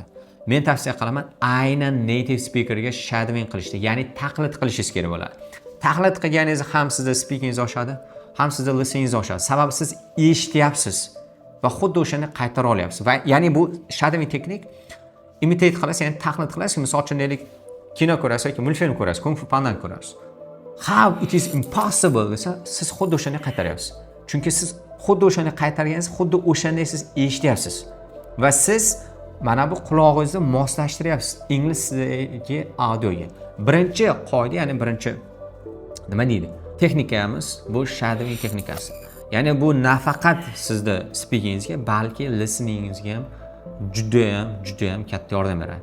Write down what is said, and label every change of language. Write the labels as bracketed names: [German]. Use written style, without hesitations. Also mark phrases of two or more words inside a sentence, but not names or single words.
[Uzbek] Men tavsiya qilaman, aynan [English] native speakerga [Uzbek] shadowing qilishni, ya'ni taqlid qilishingiz kerak bo'ladi. Taqlid qilganingiz ham sizda speakingingiz oshadi, ham sizda listeningiz oshadi. Sababi siz eshityapsiz va xuddi o'shani qaytara olyapsiz. Va ya'ni bu shadowing texnik imitate qilasiz, ya'ni taqlid qilasiz. Misol uchun deylik, kino ko'rasiz yoki multfilm ko'rasiz, Kung Fu Panda ko'rasiz. [English] How it is impossible [Uzbek] desa, siz xuddi o'shani qaytaryapsiz. Chunki siz xuddi o'shani qaytarganingiz, xuddi o'shanday siz eshityapsiz. Va siz mana bu qulog'ingizni moslashtiryapsiz ingliz tilidagi audioga. Birinchi qoida, ya'ni birinchi nima deydi? Texnikamiz bu shadowing texnikasi. Ya'ni bu nafaqat sizda speakingizga, balki listeningizga ham juda ham katta yordam beradi.